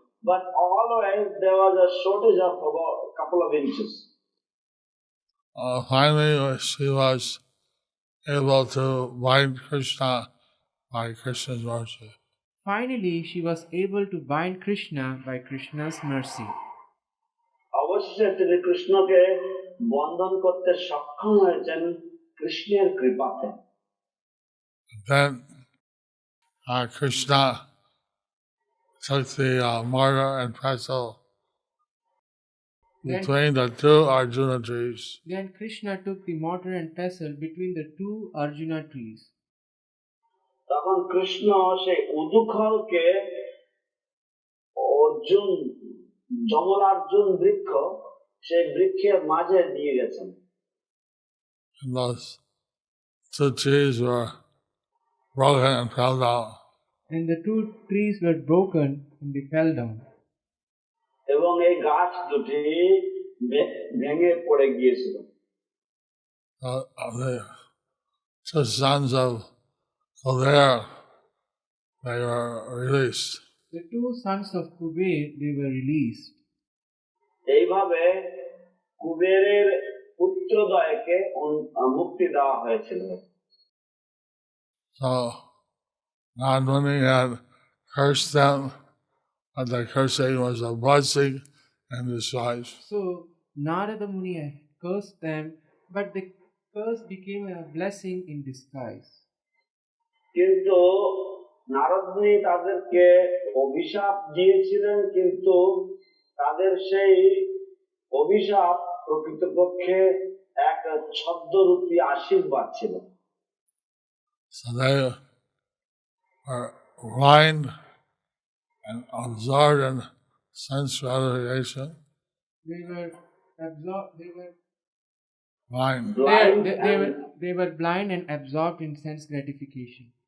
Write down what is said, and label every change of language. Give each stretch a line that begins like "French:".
English: But always there was a shortage of about a couple of inches. Finally, she was able to bind Krishna by Krishna's mercy. Finally, she was able to bind Krishna by Krishna's mercy.
Bangla: অবশেষে তিনি কৃষ্ণকে বন্ধন করতে সক্ষম হয়েছেন কৃষ্ণের কৃপাতে।
English: Then Krishna took the mortar and pestle between the two Arjuna trees. Then Krishna took the mortar and pestle between the two Arjuna trees.
Bangla: তখন কৃষ্ণ সেই উদুখলকে অর্জুন যমলার্জুন বৃক্ষ, সেই বৃক্ষের মাঝে নিয়ে গেছেন।
English: And those two trees were broken and fell down. And the two trees were broken and they fell down.
Bangla: এবং এই গাছ দুটি ভেঙে পড়ে গিয়েছিল।
English: The two sons of So there they were released. The two sons of Kuber, they were released.
Bangla: এইভাবে কুবেরের পুত্রদ্বয়কে মুক্তি দেওয়া হয়েছিল।
English: So Narad-muni had cursed them, but the cursing was a blessing in disguise. So Narada Muni had cursed them, but the curse became a blessing in disguise.
Bangla: কিন্তু নারদ মুনি তাদেরকে অভিশাপ দিয়েছিলেন, কিন্তু তাদের সেই অভিশাপ প্রকৃতপক্ষে এক ছদ্মরূপী আশীর্বাদ ছিল।
English: So they were blind and absorbed in sense gratification. They were absorbed. They were Blind. Blind they were blind and absorbed in sense gratification.